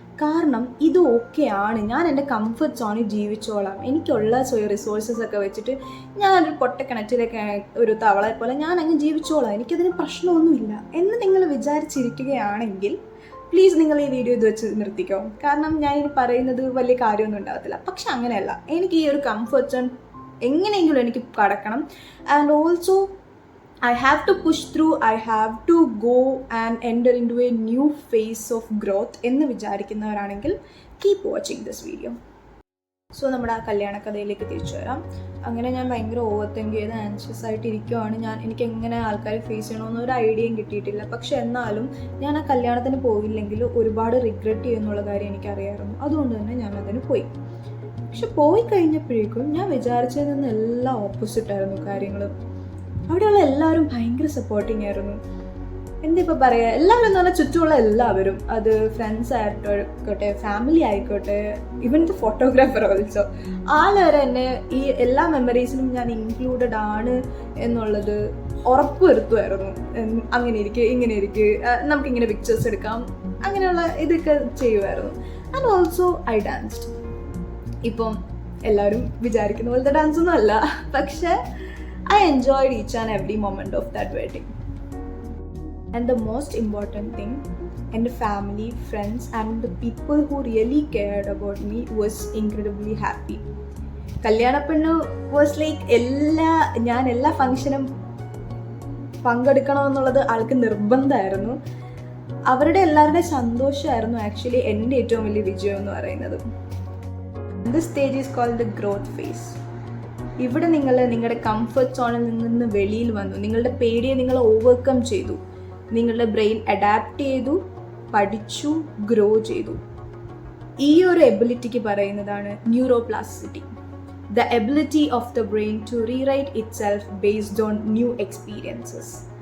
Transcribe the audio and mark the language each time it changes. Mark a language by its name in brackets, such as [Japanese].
[Malayalam] കാരണം ഇത് ഓക്കെയാണ്, ഞാൻ എൻ്റെ കംഫർട്ട് സോണിൽ ജീവിച്ചോളാം, എനിക്കുള്ള റിസോഴ്സസ് ഒക്കെ വെച്ചിട്ട് ഞാനൊരു പൊട്ടക്കിണറ്റിലൊക്കെ ഒരു തവളെ പോലെ ഞാൻ അങ്ങ് ജീവിച്ചോളാം, എനിക്കതിന് പ്രശ്നമൊന്നുമില്ല എന്ന് നിങ്ങൾ വിചാരിച്ചിരിക്കുകയാണെങ്കിൽ പ്ലീസ് നിങ്ങൾ ഈ വീഡിയോ ഇത് വെച്ച് നിർത്തിക്കോ. കാരണം ഞാനിനി പറയുന്നത് വലിയ കാര്യമൊന്നും ഉണ്ടാകത്തില്ല. പക്ഷെ അങ്ങനെയല്ല, എനിക്ക് ഈ ഒരു കംഫർട്ട് സോൺ എങ്ങനെയെങ്കിലും എനിക്ക് കടക്കണം. [English] and also I have to push through, I have to go and enter into a new phase of growth [Malayalam] എന്ന് വിചാരിക്കുന്നവരാണെങ്കിൽ [English] Keep watching this video. [Malayalam] So നമ്മുടെ ആ കല്യാണ കഥയിലേക്ക് തിരിച്ചു വരാം. അങ്ങനെ ഞാൻ ഭയങ്കര ഓവർ തിങ്ക് ചെയ്ത് ആൻഷ്യസ് ആയിട്ട് ഇരിക്കുവാണ്. എനിക്ക് എങ്ങനെ ആൾക്കാരെ ഫേസ് ചെയ്യണമെന്ന് ഒരു ഐഡിയയും കിട്ടിയിട്ടില്ല. പക്ഷെ എന്നാലും ഞാൻ ആ കല്യാണത്തിന് പോയില്ലെങ്കിൽ ഒരുപാട് റിഗ്രറ്റ് ചെയ്യുന്നുള്ള കാര്യം എനിക്കറിയാമായിരുന്നു. അതുകൊണ്ട് തന്നെ ഞാൻ അതിന് പോയി. പക്ഷെ പോയി കഴിഞ്ഞപ്പോഴേക്കും ഞാൻ വിചാരിച്ചതിൽ നിന്ന് എല്ലാം ഓപ്പോസിറ്റായിരുന്നു കാര്യങ്ങൾ. അവിടെയുള്ള എല്ലാവരും ഭയങ്കര സപ്പോർട്ടിങ് ആയിരുന്നു. എന്തിപ്പോൾ പറയുക, എല്ലാവരും എന്ന് പറഞ്ഞാൽ ചുറ്റുമുള്ള എല്ലാവരും, അത് ഫ്രണ്ട്സ് ആയിക്കോട്ടെ, ഫാമിലി ആയിക്കോട്ടെ, [English] even the photographer also, [Malayalam] ആളുവരെ എന്നെ ഈ എല്ലാ മെമ്മറീസിലും ഞാൻ ഇൻക്ലൂഡഡ് ആണ് എന്നുള്ളത് ഉറപ്പ് വരുത്തുമായിരുന്നു. അങ്ങനെ ഇരിക്കുക, ഇങ്ങനെ ഇരിക്കുക, നമുക്കിങ്ങനെ പിക്ചേഴ്സ് എടുക്കാം, അങ്ങനെയുള്ള ഇതൊക്കെ ചെയ്യുമായിരുന്നു. [English] And also I danced. [Malayalam] ഇപ്പം എല്ലാവരും വിചാരിക്കുന്ന പോലത്തെ ഡാൻസൊന്നും അല്ല, പക്ഷേ [English] I enjoyed each and every moment of that wedding. And the most important thing, and the family, friends and the people who really cared about me was incredibly happy. [Malayalam] കല്യാണപ്പെണ്ണ് [English] was like [Malayalam] ഞാൻ എല്ലാ ഫംഗ്ഷനും പങ്കെടുക്കണമെന്നുള്ളത് ആൾക്ക് നിർബന്ധമായിരുന്നു. അവരുടെ എല്ലാവരുടെയും സന്തോഷമായിരുന്നു actually എൻ്റെ ഏറ്റവും വലിയ വിജയം എന്ന് പറയുന്നത്. [English] This stage is called the growth phase. [Malayalam] ഇവിടെ നിങ്ങൾ നിങ്ങളുടെ കംഫർട്ട് സോണിൽ നിന്ന് വെളിയിൽ വന്നു, നിങ്ങളുടെ പേടിയെ നിങ്ങൾ ഓവർകം ചെയ്തു, നിങ്ങളുടെ ബ്രെയിൻ അഡാപ്റ്റ് ചെയ്തു, പഠിച്ചു, ഗ്രോ ചെയ്തു. ഈ ഒരു എബിലിറ്റിക്ക് പറയുന്നതാണ് [English] Neuroplasticity, the ability of the brain to rewrite itself based on new experiences.